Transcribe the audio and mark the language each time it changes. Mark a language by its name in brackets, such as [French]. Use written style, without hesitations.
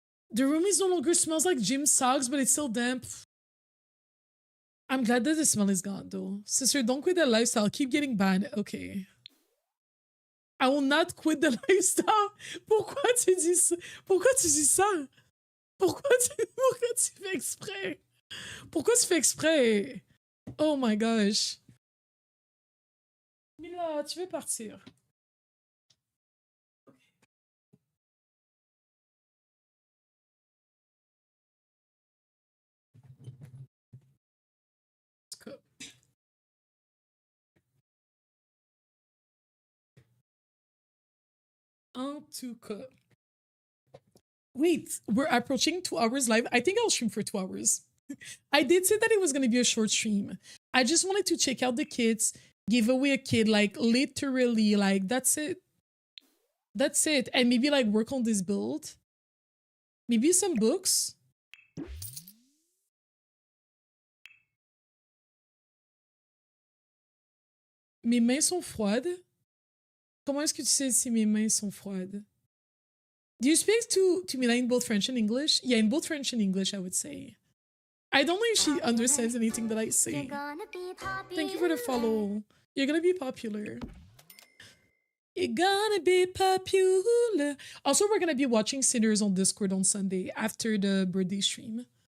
[English] The room is no longer smells like gym socks, but it's still damp. I'm glad that the smell is gone, though. Sister, don't quit that lifestyle. Keep getting banned. Okay. I will not quit the lifestyle. [French] Pourquoi tu dis ça? Pourquoi tu dis ça? Pourquoi tu fais exprès? Pourquoi tu fais exprès? [English] Oh my gosh. Mila, [French] tu veux partir? En tout cas. [English] Wait, we're approaching 2 hours live. I think I'll stream for 2 hours. I did say that it was going to be a short stream. I just wanted to check out the kids, give away a kid, like literally, like that's it. That's it. And maybe like work on this build. Maybe some books. [French] Mes mains sont froides. Comment est-ce que tu sais si mes mains sont froides? [English] Do you speak to Mila in both French and English? Yeah, in both French and English, I would say. I don't know if she understands anything that I say. Thank you for the follow. You're gonna be popular. You're gonna be popular. Also, we're gonna be watching Sinners on Discord on Sunday after the birthday stream.